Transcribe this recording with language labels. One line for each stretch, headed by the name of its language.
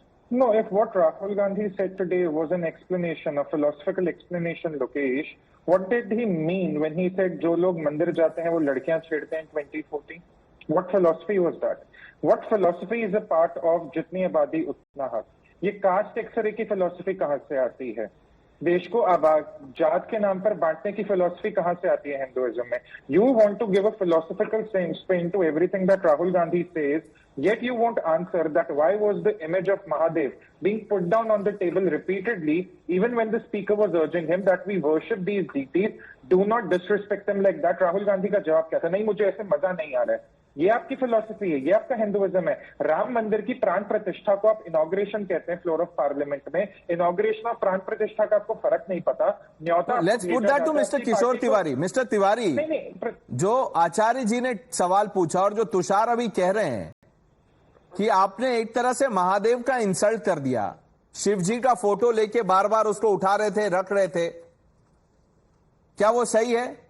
English: No, if what Rahul Gandhi said today was an explanation, a philosophical explanation, Lokesh, what did he mean when he said,
Hindi: "Jo log mandir jate hain, wo ladkiyan chhedte
English: hain" in 2014? What philosophy was that? What philosophy is a part of
Hindi: jitni abadi utna haq? ये cast x ray की philosophy कहां से आती है? देश को जात के नाम पर बांटने की फिलोसफी कहां से आती है हिंदुइज्म में?
English: You want to give a philosophical spin to everything that Rahul Gandhi says, yet you won't answer that why was the image of Mahadev being put down on the table repeatedly, even when the speaker was urging him that we worship these deities, do not disrespect them like that.
Hindi: Rahul Gandhi का जवाब क्या था? नहीं, मुझे ऐसे मजा नहीं आ रहा है. ये आपकी फिलॉसफी है, ये आपका हिंदुइज्म है. राम मंदिर की प्राण प्रतिष्ठा को आप इनॉग्रेशन कहते हैं फ्लोर ऑफ पार्लियामेंट में. इनॉग्रेशन और प्राण प्रतिष्ठा का आपको फर्क नहीं पता. न्योता
English: Let's put that to mister Kishore Tiwari.
Hindi: Mister Tiwari, जो आचार्य जी ने सवाल पूछा और जो तुषार अभी कह रहे हैं कि आपने एक तरह से महादेव का इंसल्ट कर दिया, शिव जी का फोटो लेके बार बार उसको उठा रहे थे, रख रहे थे, क्या वो सही है?